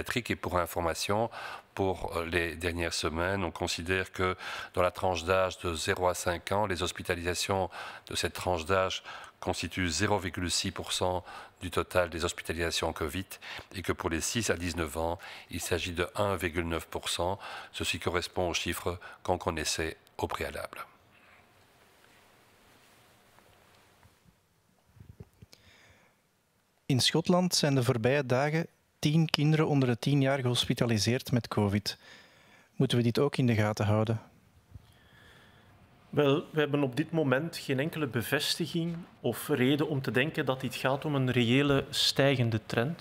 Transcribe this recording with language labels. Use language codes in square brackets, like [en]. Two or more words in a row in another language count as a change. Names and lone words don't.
[fr] Et pour information, pour les dernières semaines, on considère que dans la tranche d'âge de 0 à 5 ans, les hospitalisations de cette tranche d'âge constituent 0,6% du total des hospitalisations Covid et que pour les 6 à 19 ans, il s'agit de 1,9%. Ceci correspond aux chiffres qu'on connaissait au préalable. [nl] In Schotland zijn de voorbije dagen 10 kinderen onder de 10 jaar gehospitaliseerd met COVID. Moeten we dit ook in de gaten houden? Wel, we hebben op dit moment geen enkele bevestiging of reden om te denken dat dit gaat om een reële stijgende trend.